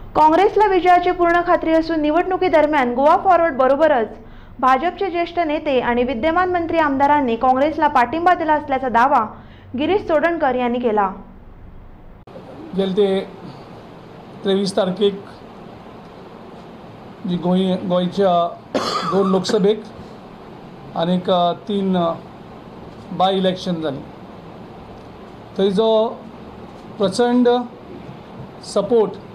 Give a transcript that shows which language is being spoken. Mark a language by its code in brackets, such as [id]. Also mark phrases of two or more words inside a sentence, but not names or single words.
[mr] काँग्रेसला विजयाची पूर्ण खात्री असून निवडणुकीदरम्यान गोवा फॉरवर्ड बरोबरच भाजपचे ज्येष्ठ नेते आणि विद्यमान मंत्री आमदारांनी काँग्रेसला पाठिंबा दिला असल्याचा दावा गिरीश चोडणकर यांनी केला। [kok] गेले 23 तारखेक जी गोयच्या 2 लोकसभेक आणि 3 [en] by election [kok] जाली, थंयचो प्रचंड सपोर्ट